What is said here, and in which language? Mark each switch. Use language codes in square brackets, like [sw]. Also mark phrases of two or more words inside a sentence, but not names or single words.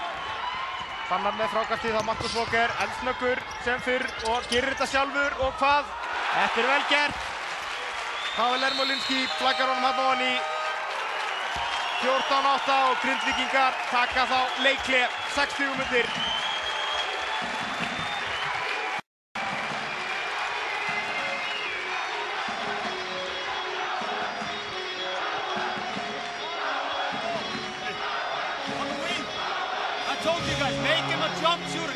[is] Fannar með frákastið á Marcus Walker, eldsnöggur sem fyrr og gerir þetta sjálfur og hvað? Þetta er vel gert. Pavel Ermolinski flaggar honum hann ofan í 14-8 og Grindvíkingar taka þá leikli 6 stigum undir. [en] I told you guys, make him a jump shooter.